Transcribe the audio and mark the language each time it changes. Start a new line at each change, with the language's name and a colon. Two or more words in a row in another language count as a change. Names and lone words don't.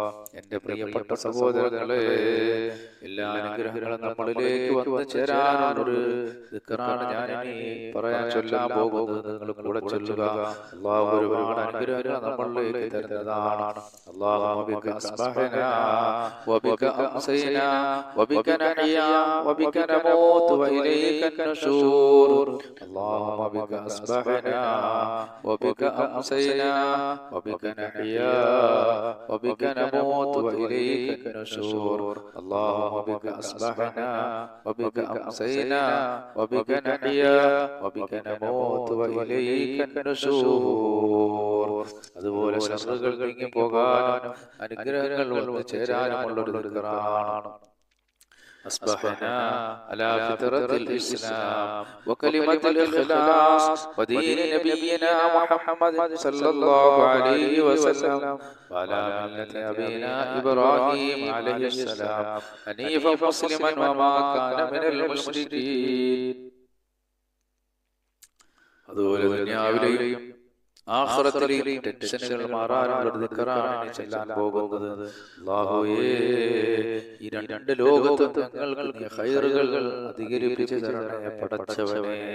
Malayalam: എൻ്റെ പ്രിയപ്പെട്ട സഹോദരങ്ങളെ, എല്ലാ അനുഗ്രഹങ്ങളും നമ്മളിലേക്ക് വന്നു ചേരാനുള്ളൊരു ദിക്റാണ് ഞാൻ ഇനി പറയാൻ ചൊല്ലാൻ പോകുന്നത്. നിങ്ങൾ കൂടെ ചൊല്ലുക. അല്ലാഹു ഒരുപാട് അനുഗ്രഹങ്ങൾ നമ്മളിലേക്ക് തരുന്നതാണ്.
Arabic: اللهم بك أصبحنا وبك أمسينا وبك نحيا وبك نموت وإليك النشور. اللهم بك أصبحنا وبك أمسينا وبك نحيا وبك نموت وإليك النشور. اللهم بك أصبحنا وبك أمسينا وبك نحيا وبك نموت وإليك النشور.
Malayalam: അതുപോലെ ശത്രുക്കൾ നീങ്ങി പോകാനും അനുഗ്രഹങ്ങൾ വന്നു ചേരാനുമുള്ളൊരു ദിക്റാണ്.
Arabic: أصبحنا على فطرة الإسلام وكلمة الإخلاص ودين نبينا محمد صلى الله عليه وسلم وعلى ملة أبينا إبراهيم عليه السلام حنيفا مسلما وما كان من المشركين.
Malayalam: അതുപോലെ ദുനിയാവിലെയും ആഖിറത്തിലെയും ടെൻഷനുകൾ മാറാനുള്ള ദിക്റാണ് ചെല്ലാൻ പോകുന്നത്. അല്ലാഹുവേ, ഈ രണ്ട് ലോകത്തും ഞങ്ങൾക്ക് നീ ഖൈറുകൾ അധികരിപ്പിച്ചു തരണേ പടച്ചവനേ.